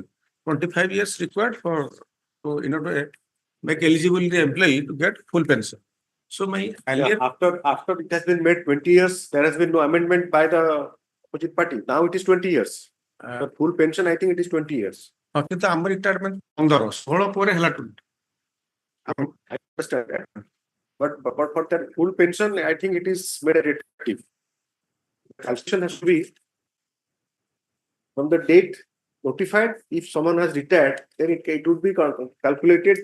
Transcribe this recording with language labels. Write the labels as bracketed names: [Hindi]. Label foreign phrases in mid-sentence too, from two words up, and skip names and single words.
[English] 25 years required for to to make eligible the employee to get full pension. So my earlier after it has been made 20 years, there has been no amendment by the opposite party. Now it is 20 years. For full pension, I think it is 20 years. [Odia] କିନ୍ତୁ ଆମ ରିଟାୟାରମେଣ୍ଟ 15 16 ପରେ ହେଲା 20. [English] I understand that. But for that full pension, I think it is made retroactive. Calculation has to be from the date notified. If someone has retired, then it would be calculated.